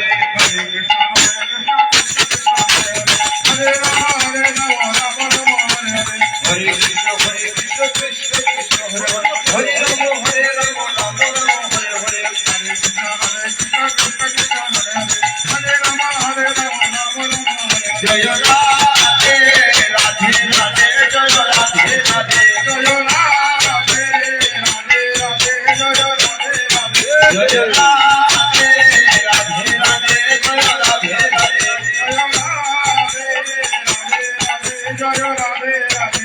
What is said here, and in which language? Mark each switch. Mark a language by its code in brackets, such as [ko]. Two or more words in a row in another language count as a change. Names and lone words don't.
[sa] Hare Krishna Krishna Hare Rama Rama Rama Hare Hare হরে কৃষ্ণ কৃষ্ণ কৃষ্ণ হরে হরে হরে রাম রাম রাম হরে হরে Hare Krishna Krishna Krishna Hare Hare Hare Rama Rama Rama Hare Hare জয় রাধে রাধে রাধে জয় রাধে রাধে Jaya Radhe Radhe Radhe Jaya Radhe Radhe জয় রাধে রাধে রাধে জয় রাধে রাধে Jaya Radhe Radhe